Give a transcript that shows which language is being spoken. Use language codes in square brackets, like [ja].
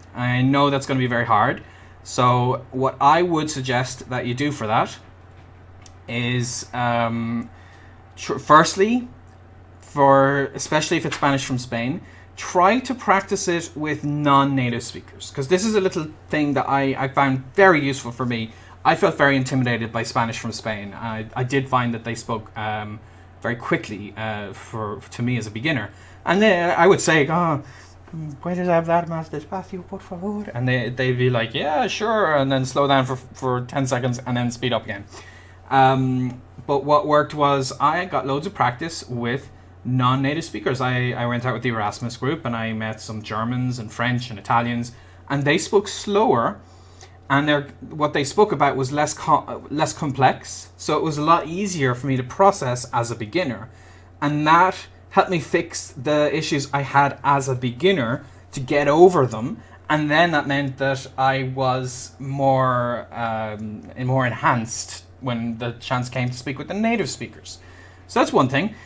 [en] I know that's going to be very hard. So what I would suggest that you do for that is, firstly, especially if it's Spanish from Spain, try to practice it with non-native speakers, because this is a little thing that I found very useful for me. I felt very intimidated by Spanish from Spain. I did find that they spoke very quickly to me as a beginner. And then I would say, [es] ¿puedes hablar más despacio, por favor? [en] And they'd be like, yeah, sure, and then slow down for 10 seconds and then speed up again. But what worked was I got loads of practice with non-native speakers. I went out with the Erasmus group and I met some Germans and French and Italians, and they spoke slower, and what they spoke about was less complex, so it was a lot easier for me to process as a beginner, and that helped me fix the issues I had as a beginner to get over them, and then that meant that I was more enhanced when the chance came to speak with the native speakers. So that's one thing.